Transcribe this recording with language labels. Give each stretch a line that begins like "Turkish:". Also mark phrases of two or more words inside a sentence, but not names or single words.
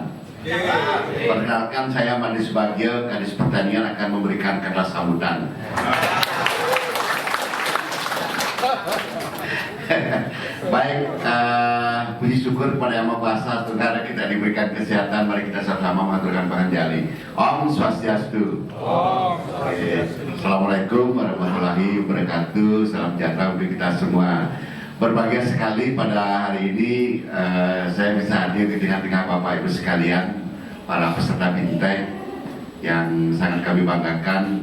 Indonesian: Perkenalkan, saya Made Subagio, Kadis Pertanian akan memberikan kata sambutan. Baik, puji syukur kepada Yang Maha Kuasa, saudara kita diberikan kesehatan. Mari kita sama-sama mengaturkan panganjali.
Balinese: Om Swastiastu.
Arabic: السلام عليكم ورحمة الله وبركاته.
Indonesian: Salam sejahtera untuk kita semua. Berbahagia sekali pada hari ini saya bisa hadir di tengah-tengah Bapak Ibu sekalian, para peserta BIMTEK yang sangat kami banggakan.